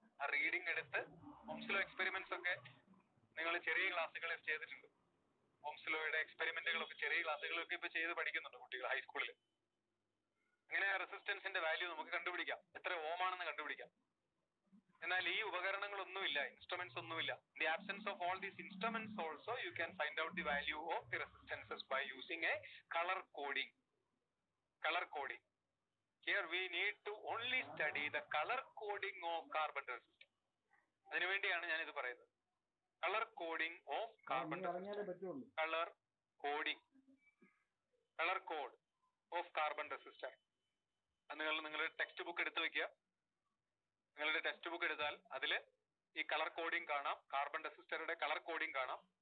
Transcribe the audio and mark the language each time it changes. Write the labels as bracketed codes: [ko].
[ml] ആ റീഡിംഗ് എടുത്ത് Ohm's law experiments ഒക്കെ നിങ്ങൾ ചെറിയ ക്ലാസ്സുകളിൽ ചെയ്തിട്ടുണ്ട്. ഓംസ്ലോയുടെ എക്സ്പെരിമെന്റുകളൊക്കെ ചെറിയ ക്ലാസ്സുകളൊക്കെ ഇപ്പൊ ചെയ്ത് പഠിക്കുന്നുണ്ട് കുട്ടികൾ ഹൈസ്കൂളിൽ. അങ്ങനെ ആ റെസിസ്റ്റൻസിന്റെ വാല്യൂ നമുക്ക് കണ്ടുപിടിക്കാം, എത്ര ഓം ആണെന്ന് കണ്ടുപിടിക്കാം. എന്നാൽ ഈ ഉപകരണങ്ങളൊന്നുമില്ല, ഇൻസ്ട്രുമെന്റ്സ് ഒന്നുമില്ല. [en] In the absence of all these instruments also you can find out the value of the resistances by using a color coding. Color coding. Here we need to only study the color coding of carbon resistance. [ml] അതിനുവേണ്ടിയാണ് ഞാൻ ഇത് പറയുന്നത്. [en] Colour coding of carbon resistor. Colour coding, colour code of carbon resistor. [ml] അത് നിങ്ങളുടെ text book എടുത്തു വെക്കുക. നിങ്ങളുടെ text book എടുത്താൽ അതിൽ ഈ കളർ കോഡിംഗ് കാണാം, കാർബൺ റെസിസ്റ്ററുടെ കളർ കോഡിംഗ് കാണാം.